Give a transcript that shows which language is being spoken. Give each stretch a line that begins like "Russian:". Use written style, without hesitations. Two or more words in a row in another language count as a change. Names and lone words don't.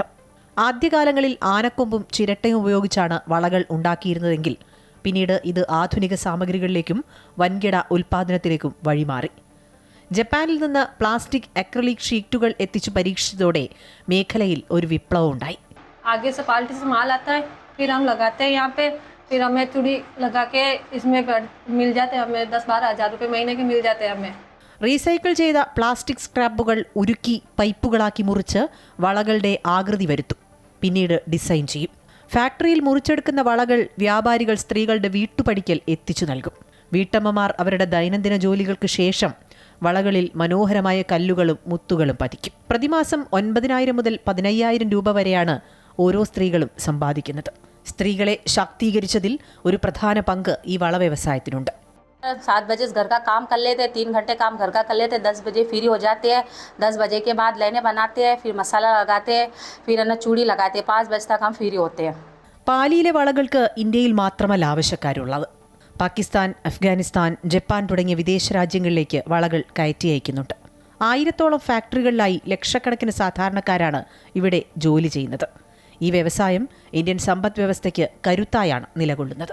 Malayalam: ആദ്യകാലങ്ങളിൽ ആനക്കൊമ്പും ചിരട്ടയും ഉപയോഗിച്ചാണ് വളകൾ ഉണ്ടാക്കിയിരുന്നതെങ്കിൽ പിന്നീട് ഇത് ആധുനിക സാമഗ്രികളിലേക്കും വൻകിട ഉൽപ്പാദനത്തിലേക്കും വഴിമാറി. ജപ്പാനിൽ നിന്ന് പ്ലാസ്റ്റിക് അക്രിലിക് ഷീറ്റുകൾ എത്തിച്ചു പരീക്ഷിച്ചതോടെ മേഖലയിൽ ഒരു വിപ്ലവം ഉണ്ടായി.
Hindi: फिर हमें चूड़ी लगा के इसमें मिल जाते हैं, हमें 10-12 हज़ार रुपये महीने के मिल जाते हैं हमें.
Malayalam: റീസൈക്കിൾ ചെയ്ത പ്ലാസ്റ്റിക് സ്ക്രാപ്പുകൾ ഉരുക്കി പൈപ്പുകളാക്കി മുറിച്ച് വളകളുടെ ആകൃതി വരുത്തും. പിന്നീട് ഡിസൈൻ ചെയ്യും. ഫാക്ടറിയിൽ മുറിച്ചെടുക്കുന്ന വളകൾ വ്യാപാരികൾ സ്ത്രീകളുടെ വീട്ടുപടിക്കൽ എത്തിച്ചു നൽകും. വീട്ടമ്മമാർ അവരുടെ ദൈനംദിന ജോലികൾക്ക് ശേഷം വളകളിൽ മനോഹരമായ കല്ലുകളും മുത്തുകളും പതിക്കും. പ്രതിമാസം 9,000 മുതൽ 15,000 രൂപ വരെയാണ് ഓരോ സ്ത്രീകളും സമ്പാദിക്കുന്നത്. സ്ത്രീകളെ ശാക്തീകരിച്ചതിൽ ഒരു പ്രധാന പങ്ക് ഈ വള വ്യവസായത്തിനുണ്ട്.
Hindi: 7 बजे घर का काम कर लेते हैं, 3 घंटे काम घर का कर लेते हैं, 10 बजे फ्री हो जाते हैं. 10 बजे के बाद लेने बनाते हैं, फिर मसाला लगाते हैं, फिर चूड़ी लगाते हैं. 5 बजे तक हम फ्री होते हैं.
Malayalam: പാലിയിലെ വളകൾക്ക് ഇന്ത്യയിൽ മാത്രമല്ല ആവശ്യക്കാരുള്ളത്. പാകിസ്ഥാൻ, അഫ്ഗാനിസ്ഥാൻ, ജപ്പാൻ തുടങ്ങിയ വിദേശ രാജ്യങ്ങളിലേക്ക് വളകൾ കയറ്റി അയക്കുന്നുണ്ട്. 1000-ഓളം ഫാക്ടറികളിലായി ലക്ഷക്കണക്കിന് സാധാരണക്കാരാണ് ഇവിടെ ജോലി ചെയ്യുന്നത്. ഈ വ്യവസായം ഇന്ത്യൻ സമ്പദ് വ്യവസ്ഥയ്ക്ക് കരുത്തായാണ് നിലകൊള്ളുന്നത്.